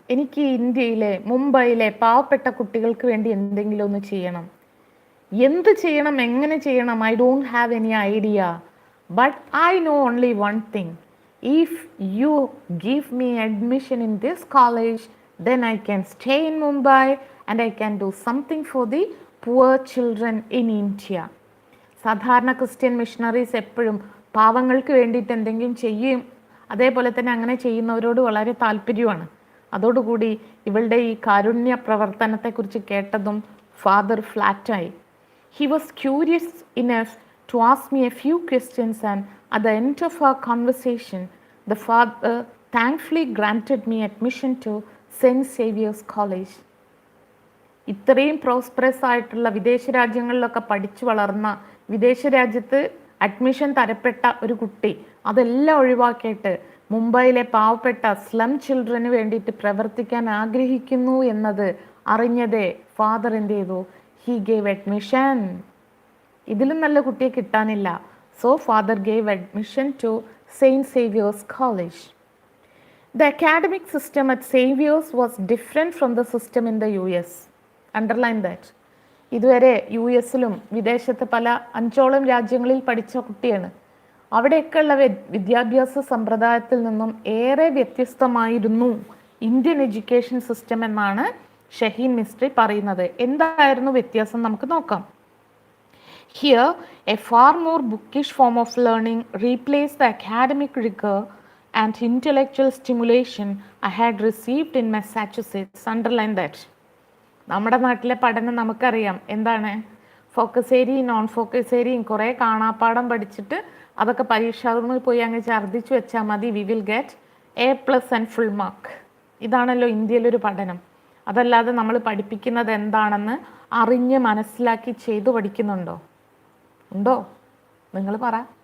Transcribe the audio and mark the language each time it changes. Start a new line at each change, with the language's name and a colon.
Malayalam: എനിക്ക് ഇന്ത്യയിലെ മുംബൈയിലെ പാവപ്പെട്ട കുട്ടികൾക്ക് വേണ്ടി എന്തെങ്കിലും ഒന്ന് ചെയ്യണം. എന്ത് ചെയ്യണം, എങ്ങനെ ചെയ്യണം,
English: I don't have any idea, but I know only one thing. If you give me admission in this college, then I can stay in Mumbai and I can do something for the poor children in India.
Malayalam: സാധാരണ Christian missionaries എപ്പോഴും പാവങ്ങൾക്ക് വേണ്ടിയിട്ട് എന്തെങ്കിലും ചെയ്യും. അതേപോലെ തന്നെ അങ്ങനെ ചെയ്യുന്നവരോട് വളരെ താല്പര്യമാണ്. അതോടുകൂടി ഇവളുടെ ഈ കാരുണ്യ പ്രവർത്തനത്തെക്കുറിച്ച് കേട്ടതും father ഫ്ലാറ്റായി.
English: He was curious enough to ask me a few questions, and at the end of our conversation, the father thankfully granted me admission to St. Xavier's College.
Malayalam: ഇത്രയും പ്രോസ്പെറസ് ആയിട്ടുള്ള വിദേശ രാജ്യങ്ങളിലൊക്കെ പഠിച്ചു വളർന്ന, വിദേശ രാജ്യത്ത് അഡ്മിഷൻ തരപ്പെട്ട ഒരു കുട്ടി അതെല്ലാം ഒഴിവാക്കിയിട്ട് മുംബൈയിലെ പാവപ്പെട്ട സ്ലം ചിൽഡ്രന് വേണ്ടിയിട്ട് പ്രവർത്തിക്കാൻ ആഗ്രഹിക്കുന്നു എന്നത് അറിഞ്ഞതേ ഫാദർ എന്ത് ചെയ്തു?
English: He gave admission.
Malayalam: ഇതിലും നല്ല കുട്ടിയെ കിട്ടാനില്ല.
English: So father gave admission to Saint Xavier's College. The academic system at Xavier's was different from the system in the US. Underline that.
Malayalam: ഇതുവരെ യു എസിലും വിദേശത്ത് പല 5ഓളം രാജ്യങ്ങളിൽ പഠിച്ച കുട്ടിയാണ്. അവിടെയൊക്കെയുള്ള വിദ്യാഭ്യാസ സമ്പ്രദായത്തിൽ നിന്നും ഏറെ വ്യത്യസ്തമായിരുന്നു ഇന്ത്യൻ എഡ്യൂക്കേഷൻ സിസ്റ്റം എന്നാണ് ഷഹീൻ മിസ്ട്രി പറയുന്നത്. എന്തായിരുന്നു വ്യത്യാസം നമുക്ക് നോക്കാം.
English: Here, a far more bookish form of learning replaced the academic rigor and intellectual stimulation I had received in Massachusetts. Underline that.
Malayalam: നമ്മുടെ നാട്ടിലെ പഠനം നമുക്കറിയാം എന്താണ്. ഫോക്കസ് ഏരിയയും നോൺ ഫോക്കസ് ഏരിയയും കുറേ കാണാപ്പാടം പഠിച്ചിട്ട് അതൊക്കെ പരീക്ഷാകുമ്പോൾ പോയി അങ്ങ് ഛർദ്ദിച്ചു വെച്ചാൽ മതി,
English: We will get A+ and full mark.
Malayalam: ഇതാണല്ലോ ഇന്ത്യയിലൊരു പഠനം. അതല്ലാതെ നമ്മൾ പഠിപ്പിക്കുന്നത് എന്താണെന്ന് അറിഞ്ഞ് മനസ്സിലാക്കി ചെയ്തു പഠിക്കുന്നുണ്ടോ? ഉണ്ടോ? നിങ്ങൾ പറ.